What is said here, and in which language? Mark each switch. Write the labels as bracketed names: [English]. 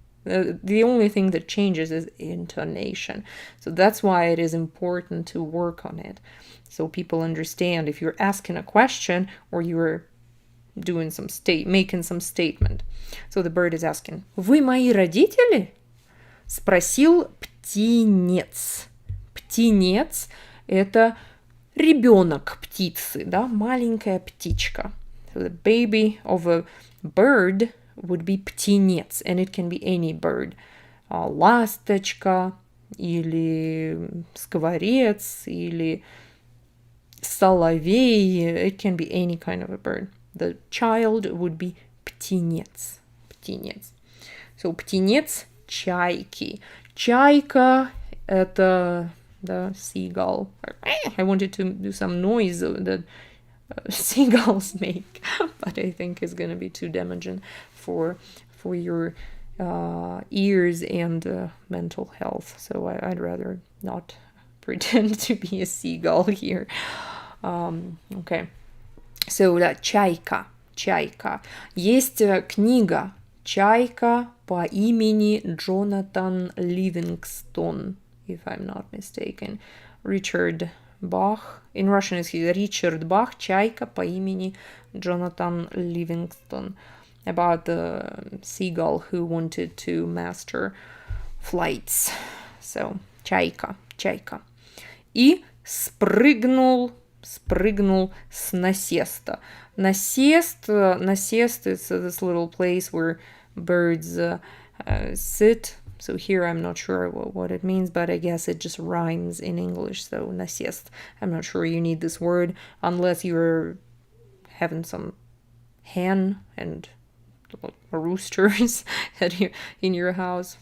[English] The only thing that changes is intonation. So that's why it is important to work on it. So people understand if you're asking a question or you're doing making some statement. So the bird is asking, [Russian] вы мои родители? Спросил птенец. Птенец – это ребенок птицы, да, маленькая птичка. [English] So the baby of a bird would be птенец, and it can be any bird. [Russian] Ласточка, или скворец, или соловей. [English] It can be any kind of a bird. The child would be птенец. [Russian] Птенец. So птенец – чайки. Чайка – это [English] the seagull. I wanted to do some noise that seagulls make, but I think it's gonna be too damaging for your ears and mental health. So I'd rather not pretend to be a seagull here. Okay. So чайка. [Russian] Есть книга «Чайка» по имени Джонатан Ливингстон, [English] if I'm not mistaken. Richard Bach. In Russian it's Richard Bach, [Russian] «Чайка» по имени [English] Jonathan Livingston. About the seagull who wanted to master flights. [Russian] So, чайка. И спрыгнул спрыгнул с насеста. [English] Насест is this little place where birds sit. So here I'm not sure what it means, but I guess it just rhymes in English. So насест. I'm not sure you need this word unless you're having some hen and roosters in your house.